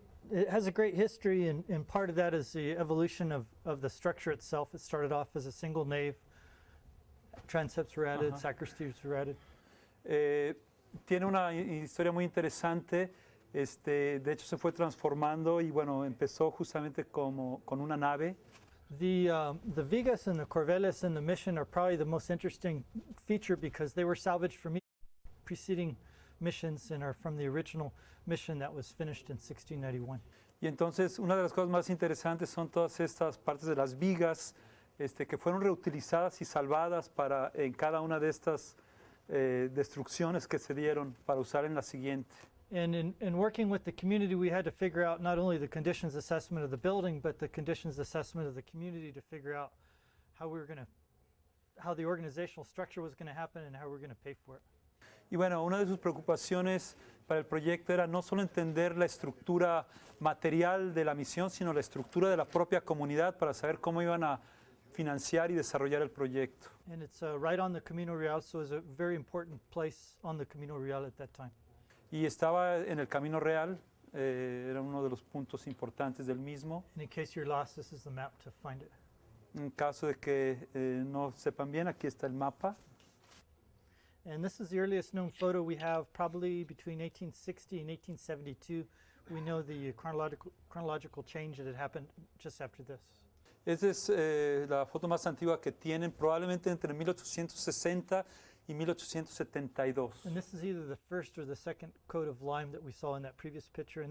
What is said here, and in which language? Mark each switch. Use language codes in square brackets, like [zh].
[en] It has a great history, and part of that is the evolution of the structure itself. It started off as a single nave. Transepts were added, sacristies were added. [es] Tiene una historia muy interesante. De hecho, se fue transformando y empezó justamente con una nave. [en] The vigas and the corveles in the mission are probably the most interesting feature because they were salvaged from preceding missions and are from the original mission that was finished in 1691. [es] Y entonces una de las cosas más interesantes son todas estas partes de las vigas que fueron reutilizadas y salvadas en cada una de estas destrucciones que se dieron para usar en la siguiente. [en] And in working with the community, we had to figure out not only the conditions assessment of the building, but the conditions assessment of the community to figure out how how the organizational structure was going to happen and how we were going to pay for it. [es] Y bueno, una de sus preocupaciones para el proyecto era no solo entender la estructura material de la misión, sino la estructura de la propia comunidad para saber cómo iban a financiar y desarrollar el proyecto. [en] And it's right on the Camino Real, so it's a very important place on the Camino Real at that time. [es] Y estaba en el Camino Real, era uno de los puntos importantes del mismo. [en] And in case you're lost, this is the map to find it. [es] En caso de que no sepan bien, aquí está el mapa. [en] And this is the earliest known photo we have, probably between 1860 and 1872. We know the chronological change that had happened just after this. [es] Esta es la foto más antigua que tienen, probablemente entre 1860 y 1872. [en] And this is either the first or the second coat of lime that we saw in that previous picture.